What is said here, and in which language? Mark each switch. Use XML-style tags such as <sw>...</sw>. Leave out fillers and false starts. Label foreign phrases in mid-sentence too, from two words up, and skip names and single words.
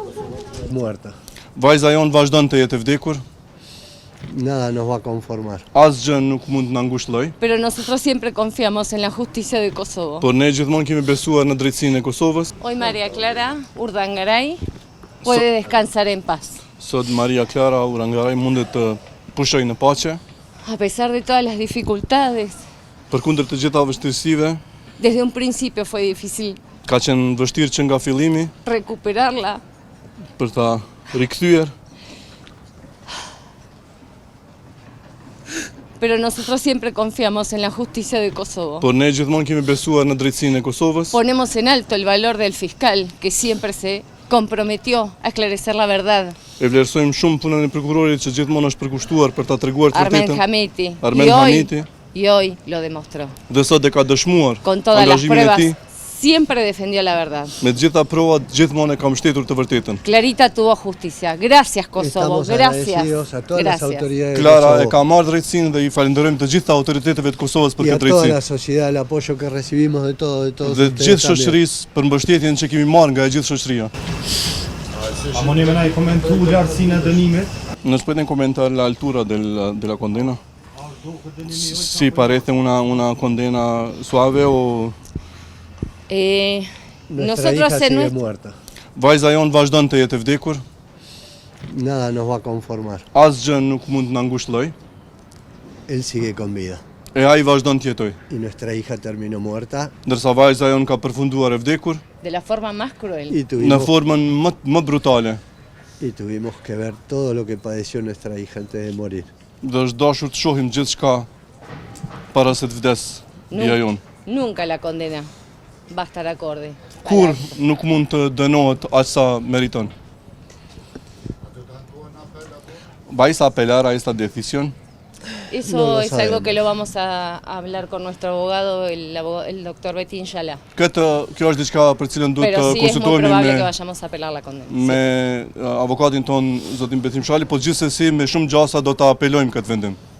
<es>Muerta.</es> <sq>Vajza jonë vazhdon të jetë e vdekur,</sq> <es>Nada nos va a conformar.</es> <sq>asgjë nuk mund të na ngushëlloj,</sq> <es>Pero nosotros siempre confiamos en la justicia de Kosovo.</es> <sq>por ne gjithmonë kemi besuar në drejtsinë e Kosovës.</sq> <es>Hoy María Clara Urdangaray puede descansar en paz.</es> <sq>Sot Maria Clara Urdangaray mundet të pushojë në paqe,</sq> <es>A pesar de todas las dificultades,</es> <sq>përkundër të gjitha vështirësive.</sq> <es>desde un principio fue difícil</es> <sq>Ka qenë vështirë që nga fillimi</sq> <es>recuperarla.</es> <sq>për ta rikthyer,</sq> <es>Pero nosotros siempre confiamos en la justicia de Kosovo.</es> <sq>por ne gjithmonë kemi besuar në drejtsinë e Kosovës.</sq> <es>Ponemos en alto el valor del fiscal, que siempre se comprometió a esclarecer la verdad,</es> <sq>E vlerësojmë shumë punën e prokurorit që gjithmonë është përkushtuar për ta treguar të Armen vërtetën Hamiti. Armen Hamiti.</sq> <es>Y hoy lo demostró.</es> <sq>Dhe sot e ka dëshmuar</sq> <es>Con todas las</es> <sq>angazhimin e</sq> <es>pruebas,</es> <sq>tij.</sq> <es>siempre defendió la verdad.</es> <sq>Me të gjitha provat gjithmonë e ka mbështetur të vërtetën.</sq> <es>Clarita tuvo justicia. Gracias, Kosovo. Estamos Gracias. agradecidos a todas las Gracias. autoridades de</es> <sq>Clara e Kosovo ka marrë drejtsinë dhe i falenderojmë të gjitha autoriteteve të Kosovës për</sq> <es>y a</es> <sq>këtë</sq> <es>toda la</es> <sq>drejtësi.</sq> <es>sociedad el apoyo que recibimos de todos</es> <sq>Dhe të</sq> <es>ustedes</es> <sq>gjithë</sq> <es>también.</es> <sq>shoqërisë për mbështetjen që kemi marrë nga e gjithë shoqëria. A më me na i komentu lartësinë e dënimit?</sq> <es>¿Nos pueden comentar la altura de la condena? Si parece una condena suave o... Nuestra Nosotros hija en sigue nuestro... muerta.</es> <sq>Vajza jonë vazhdon të jetë e vdekur,</sq> <es>Nada nos va a conformar.</es> <sq>asgjë nuk mund të na ngushëlloj,</sq> <es>Él sigue con vida.</es> <sq>e ai vazhdon të jetojë.</sq> <es>Y nuestra hija terminó muerta</es> <sq>Ndërsa vajza jonë ka përfunduar e vdekur</sq> <es>De la forma más cruel. y</es> <sq>në formën më brutale.</sq> <es>tuvimos que ver todo lo que padeció nuestra hija antes de morir.</es> <sq>Dhe është dashur të shohim gjithçka para se të vdes bia jonë.</sq> <es>Nunca la condena va a estar acorde.</es> <sq>Kur nuk mund të dënohet aq sa meriton.</sq> <es>¿Vais a apelar a esta decisión? Eso No lo es algo sabemos. que lo vamos a hablar con nuestro abogado, el doctor Betín Yala.</es> <sq>Kjo është diçka për cilën duhet</sq> <es>Pero</es> <sq>të</sq> <es>sí es muy</es> <sq>konsultohemi</sq> <es>probable que</es> <sq>me</sq> <es>vayamos a apelar la condena.</es> <sq>me avokatin ton zotin Betim Shali, po gjithsesi me shumë gjasa do ta apelojmë këtë vendim.</sq>